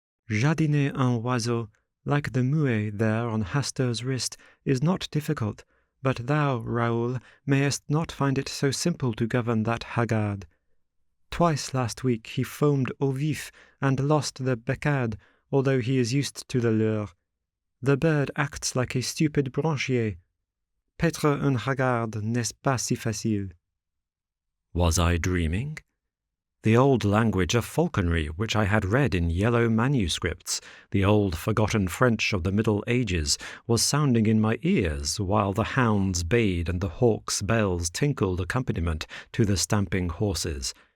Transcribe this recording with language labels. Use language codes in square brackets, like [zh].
[fr] Jardiner un oiseau, [en] like the muet there on Hastur's wrist, is not difficult, but thou, Raoul, mayest not find it so simple to govern that haggard. Twice last week he foamed au vif and lost the becade, although he is used to the lure. The bird acts like a stupid branchier. [fr] Paître un haggard n'est pas si facile." [en] Was I dreaming? The old language of falconry which I had read in yellow manuscripts, the old forgotten French of the Middle Ages, was sounding in my ears while the hounds bayed and the hawks' bells tinkled accompaniment to the stamping horses.